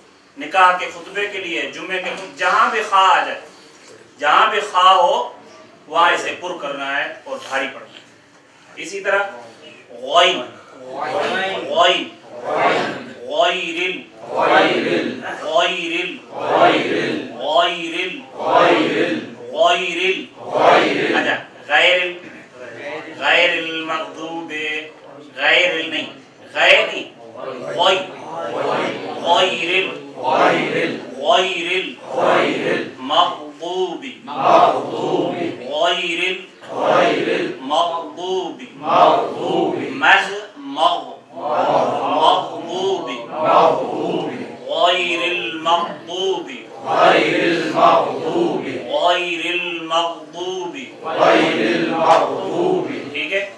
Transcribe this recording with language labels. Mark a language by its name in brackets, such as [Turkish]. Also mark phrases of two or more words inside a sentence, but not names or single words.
[Urdu] نکاح کے خطبے کے لیے، جمعے کے خطبے، جہاں بھی خا آ جائے، جہاں بھی خا ہو وہاں اسے پر کرنا ہے اور بھاری پڑنا ہے۔ اسی طرح غین، غین، غیرل، غیرل، غیرل، غیرل، غیرل، اچھا غیر، [Arabic] غیر المغضوب، [Urdu] غیر نہیں، غیر نہیں، غیر، غیر، [Arabic] غیر المغضوب، غیر المغضوب، مغضوب، غیر المغضوب، غیر المغضوب، [Urdu] ٹھیک ہے؟